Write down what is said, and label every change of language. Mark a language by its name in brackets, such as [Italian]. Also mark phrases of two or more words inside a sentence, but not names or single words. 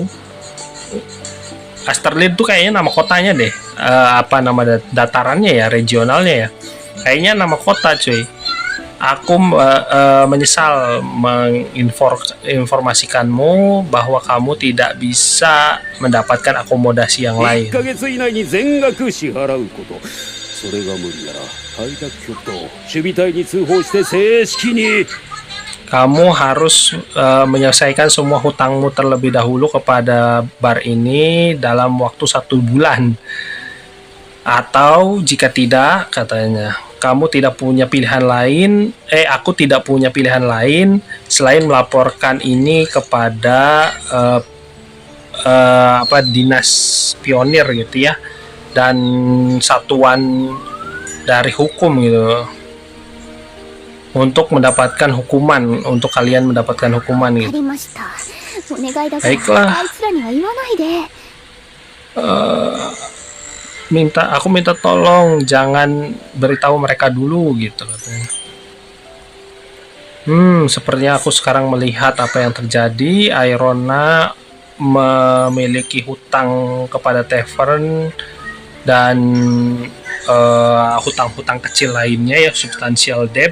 [Indonesian] Asterlid tuh kayaknya nama kotanya deh, apa nama datarannya ya, regionalnya ya, kayaknya nama kota cuy. Aku menyesal menginformasikanmu bahwa kamu tidak bisa mendapatkan akomodasi yang 1 lain. [Japanese] ヶ月以内に全額支払うこと。それが無理なら開拓局と守備隊に通報して正式に。 [Indonesian] Kamu harus menyelesaikan semua hutangmu terlebih dahulu kepada bar ini dalam waktu 1 bulan. Atau jika tidak, katanya, kamu tidak punya pilihan lain, aku tidak punya pilihan lain selain melaporkan ini kepada dinas pionir gitu ya, dan satuan dari hukum gitu, untuk mendapatkan hukuman, untuk kalian mendapatkan hukuman [Japanese] わか [Indonesian] gitu. [Japanese] りました。お願いだから [Indonesian] Baiklah. [Japanese] あいつらには言わないで。 [Indonesian] Aku minta tolong jangan beritahu mereka dulu gitu katanya. Sepertinya aku sekarang melihat apa yang terjadi. Airona memiliki hutang kepada Tavern dan hutang-hutang kecil lainnya ya, [English] substantial debt.